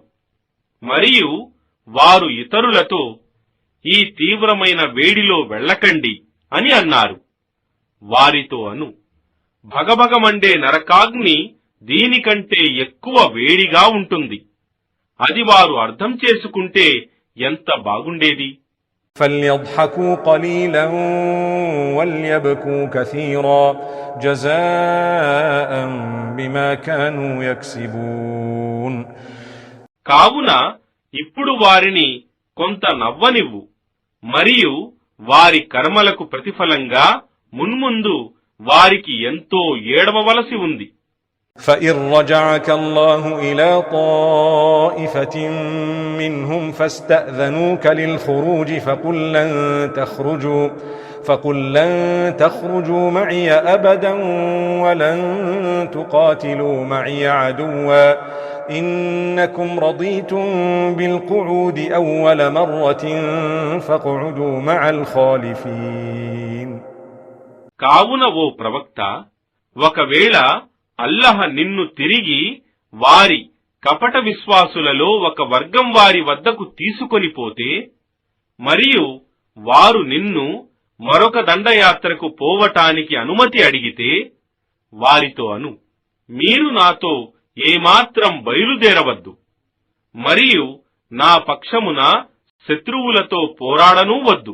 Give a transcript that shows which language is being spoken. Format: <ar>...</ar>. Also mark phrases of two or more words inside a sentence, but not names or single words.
<te>మరియు వారు ఇతరులతో ఈ తీవ్రమైన వేడిలో వెళ్ళకండి అని అన్నారు. వారితో అను, భగభగమండే నరకాగ్ని దీనికంటే ఎక్కువ వేడిగా ఉంటుంది. అది వారు అర్థం చేసుకుంటే ఎంత బాగుండేది.</te> <ar>فَلْيَضْحَكُوا قَلِيلًا وَلْيَبْكُوا كَثِيرًا جَزَاءً بِمَا كَانُوا يَكْسِبُونَ.</ar> <te>కావున ఇప్పుడు వారిని కొంత నవ్వనివ్వు, మరియు వారి కర్మలకు ప్రతిఫలంగా మున్ముందు వారికి ఎంతో ఏడవవలసి ఉంది.</te> <ar>فَإِنْ رَجَعَكَ اللَّهُ إِلَى طَائِفَةٍ مِّنْهُمْ فَاسْتَأْذَنُوكَ لِلْخُرُوجِ فَقُل لَّن تَخْرُجُوا مَعِيَ أَبَدًا وَلَن تُقَاتِلُوا مَعِيَ عَدُوًّا إِنَّكُمْ رَضِيتُم بِالْقُعُودِ أَوَّلَ مَرَّةٍ فَاقْعُدُوا مَعَ الْخَالِفِينَ.</ar> <te>కావున ఓ ప్రవక్త, ఒకవేళ అల్లాహ్ నిన్ను తిరిగి వారి కపట విశ్వాసులలో ఒక వర్గం వారి వద్దకు తీసుకొని పోతే, మరియు వారు నిన్ను మరొక దండయాత్రకు పోవటానికి అనుమతి అడిగితే వారితో అను, మీరు నాతో ఏమాత్రం బయలుదేరవద్దు, మరియు నా పక్షమున శత్రువులతో పోరాడనూ వద్దు.</te>